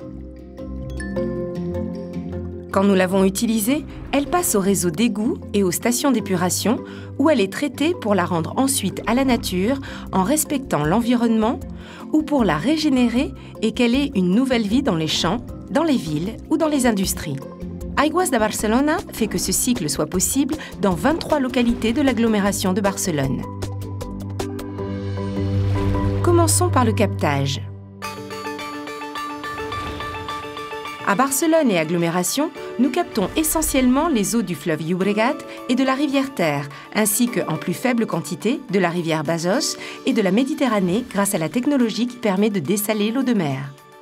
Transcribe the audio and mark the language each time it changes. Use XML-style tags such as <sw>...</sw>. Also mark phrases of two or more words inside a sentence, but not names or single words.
<fr>Quand nous l'avons utilisée, elle passe au réseau d'égouts et aux stations d'épuration où elle est traitée pour la rendre ensuite à la nature en respectant l'environnement ou pour la régénérer et qu'elle ait une nouvelle vie dans les champs, dans les villes ou dans les industries. Aigües de Barcelona fait que ce cycle soit possible dans 23 localités de l'agglomération de Barcelone. Commençons par le captage. À Barcelone et agglomération, nous captons essentiellement les eaux du fleuve Llobregat et de la rivière Ter, ainsi qu'en plus faible quantité de la rivière Besòs et de la Méditerranée grâce à la technologie qui permet de dessaler l'eau de mer.</fr>